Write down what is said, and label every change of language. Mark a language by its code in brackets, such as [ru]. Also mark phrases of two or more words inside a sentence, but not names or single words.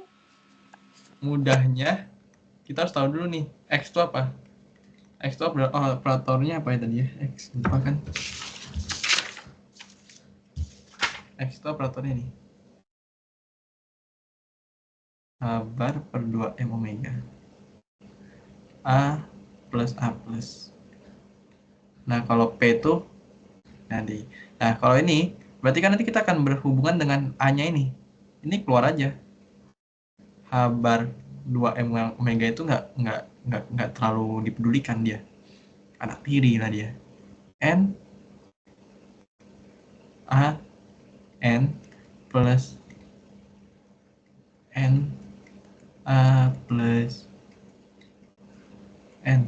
[id] Mudahnya, kita harus tahu dulu nih, X itu apa? X itu operatornya apa ya tadi ya? X, lupa kan? X itu operatornya nih. Bar per 2M omega. A plus A plus. Nah kalau P itu nanti. Nah kalau ini, berarti kan nanti kita akan berhubungan dengan A-nya ini. Ini keluar aja. H bar 2M omega itu nggak terlalu dipedulikan dia. Anak tiri lah dia. N A N plus N A plus N.